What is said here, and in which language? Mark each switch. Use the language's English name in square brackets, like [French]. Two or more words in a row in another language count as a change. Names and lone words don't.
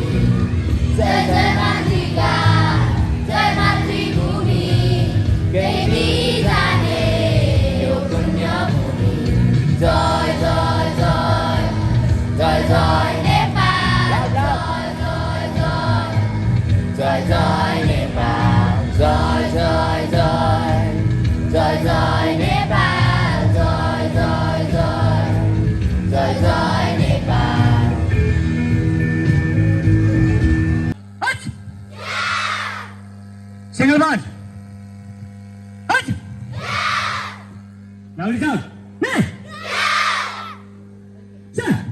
[Nepali] जय जय मातृका जय मातृभूमि केही बिजाने यो पुण्यभूमि जय जय जय जय जय नेपाल जय जय जय जय जय नेपाल जय जय जय जय जय नेपाल जय जय जय जय जय नेपाल [English] Hut! Single bond. Hut! Loud sound. Hey! Sir!